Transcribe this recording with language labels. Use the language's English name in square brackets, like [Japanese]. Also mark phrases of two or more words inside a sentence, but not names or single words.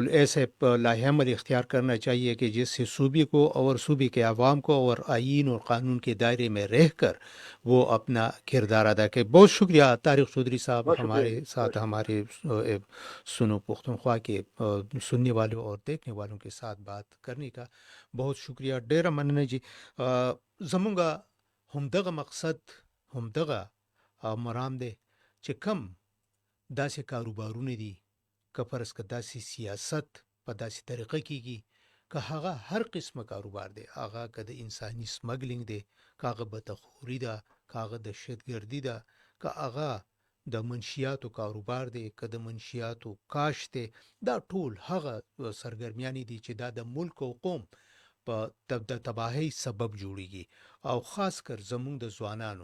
[Urdu] ایسے لاہ عمل اختیار کرنا چاہیے کہ جس سے صوبے کو اور صوبے کے عوام کو اور آئین اور قانون کے دائرے میں رہ کر وہ اپنا کردار ادا کرے. بہت شکریہ طارق چودھری صاحب، بہت شکریہ ہمارے جی، بہت ساتھ شکریہ. ہمارے سنو پختونخوا کے سننے والوں اور دیکھنے والوں کے ساتھ بات کرنے کا. بہت شکریہ. [Pashto] ڈیرہ مننے جی. زمونگا همدغه مقصد، همدغه مرام دی چې کم داسې کاروبارونه دي که فرض که داسې سیاست په داسې طریقه کیږي که هغه هر قسمه کاروبار دی، هغه که د انساني سمګلینګ دی، که هغه بتخوري ده، که هغه دهشتګردي ده، که هغه د منشیاتو کاروبار دی، که د منشیاتو کاشت دی، دا ټول هغه سرګرمیانې دي چې دا د ملک او قوم په د تباهۍ سبب جوړیږي، او خاص کر زمونږ د ځوانانو.